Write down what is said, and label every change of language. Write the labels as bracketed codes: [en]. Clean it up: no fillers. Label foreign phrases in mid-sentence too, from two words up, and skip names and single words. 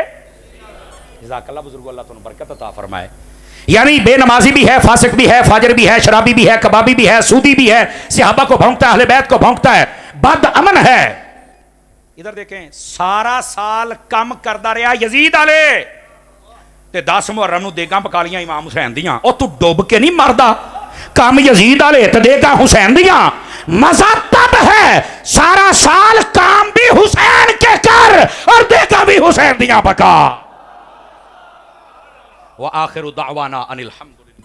[ar] جزاک اللہ [ur] بزرگو، اللہ تمہیں برکت عطا فرمائے. یعنی بے نمازی بھی ہے، فاسق بھی ہے، فاجر بھی ہے، شرابی بھی ہے، کبابی بھی ہے، سودی بھی ہے، صحابہ کو بھونکتا ہے، اہل بیت کو بھونکتا ہے، بد امن ہے. [pa] ادھر دیکھیں، سارا سال کم کردا رہا یزید والے تے 10 محرم نو دیگاں پکا لیاں امام حسین دیاں. او تو ڈوب کے نہیں مردا. کم یزید والے تے دیگاں حسین دیاں. [ur] مزہ تب ہے سارا سال کام بھی حسین کے کر اور دے گا بھی حسین دیاں بکا [ar] وآخر دعوانا ان الحمد